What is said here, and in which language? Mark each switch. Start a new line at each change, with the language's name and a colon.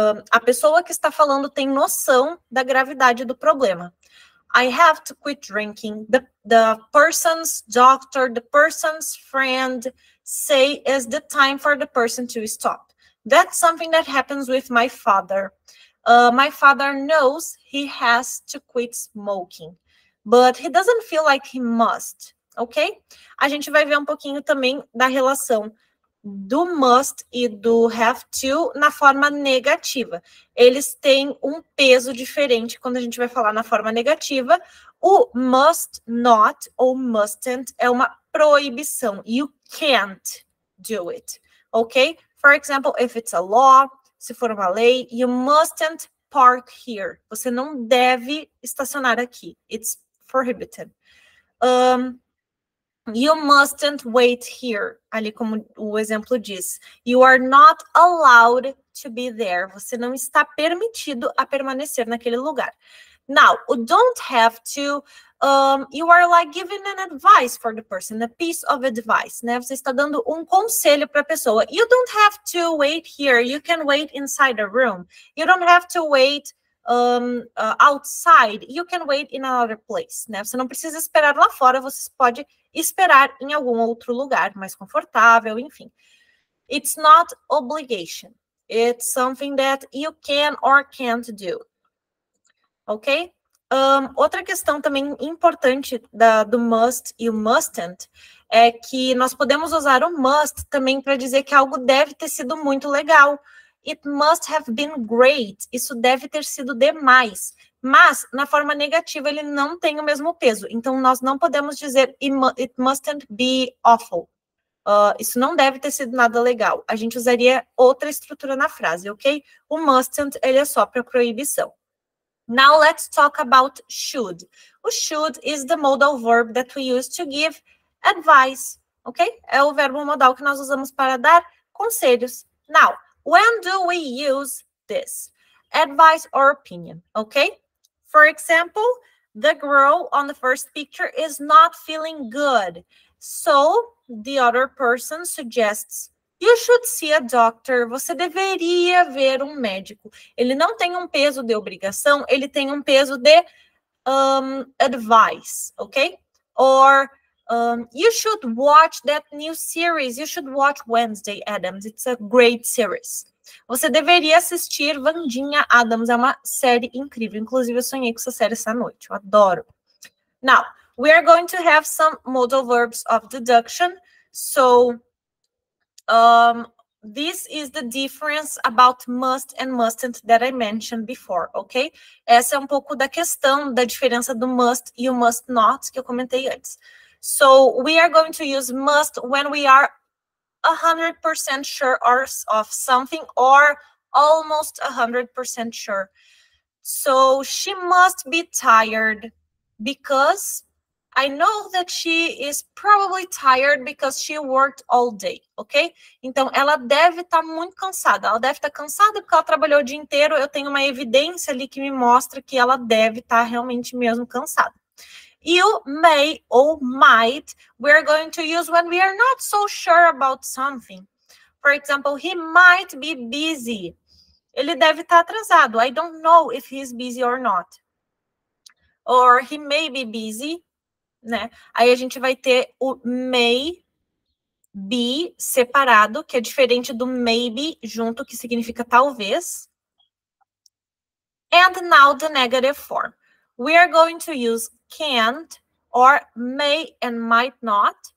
Portuguese: a pessoa que está falando tem noção da gravidade do problema.
English: I have to quit drinking. The person's doctor, the person's friend say is the time for the person to stop. That's something that happens with my father. My father knows he has to quit smoking, but he doesn't feel like he must, ok?
Portuguese: A gente vai ver um pouquinho também da relação do must e do have to na forma negativa. Eles têm um peso diferente quando a gente vai falar na forma negativa. O must not ou mustn't é uma proibição.
English: You can't do it, ok? For example, if it's a law,
Portuguese: se for uma lei,
English: you mustn't park here.
Portuguese: Você não deve estacionar aqui.
English: It's prohibited. You mustn't wait here.
Portuguese: Ali como o exemplo diz.
English: You are not allowed to be there.
Portuguese: Você não está permitido a permanecer naquele lugar.
English: Now, o don't have to, you are like giving an advice for the person, a piece of advice, né?
Portuguese: Você está dando um conselho para a pessoa.
English: You don't have to wait here. You can wait inside a room. You don't have to wait outside. You can wait in another place, né?
Portuguese: Você não precisa esperar lá fora, você pode esperar em algum outro lugar mais confortável, enfim.
English: It's not obligation. It's something that you can or can't do. Ok?
Portuguese: Outra questão também importante do must e o mustn't é que nós podemos usar o must também para dizer que algo deve ter sido muito legal.
English: It must have been great.
Portuguese: Isso deve ter sido demais. Mas, na forma negativa, ele não tem o mesmo peso. Então, nós não podemos dizer
English: it mustn't be awful.
Portuguese: Isso não deve ter sido nada legal. A gente usaria outra estrutura na frase, ok? O mustn't, ele é só para proibição.
English: Now, let's talk about should. O should is the modal verb that we use to give advice, ok?
Portuguese: É o verbo modal que nós usamos para dar conselhos.
English: Now, when do we use this? Advice or opinion, okay? For example, the girl on the first picture is not feeling good. So, the other person suggests, you should see a doctor.
Portuguese: Você deveria ver um médico. Ele não tem um peso de obrigação, ele tem um peso de advice, okay?
English: Or, you should watch that new series. You should watch Wednesday Addams. It's a great series.
Portuguese: Você deveria assistir Wandinha Adams, é uma série incrível. Inclusive, eu sonhei com essa série essa noite, eu adoro.
English: Now, we are going to have some modal verbs of deduction. So, this is the difference about must and mustn't that I mentioned before, ok?
Portuguese: Essa é um pouco da questão da diferença do must e o must not, que eu comentei antes.
English: So, we are going to use must when we are 100% sure of something or almost 100% sure. So she must be tired because I know that she is probably tired because she worked all day, ok?
Portuguese: Então, ela deve estar muito cansada. Ela deve estar cansada porque ela trabalhou o dia inteiro. Eu tenho uma evidência ali que me mostra que ela deve estar realmente mesmo cansada.
English: You may or might, we're going to use when we are not so sure about something. For example, he might be busy.
Portuguese: Ele deve estar atrasado.
English: I don't know if he's busy or not. Or he may be busy, né?
Portuguese: Aí a gente vai ter o may be separado, que é diferente do maybe junto, que significa talvez.
English: And now the negative form. We are going to use can't or may and might not.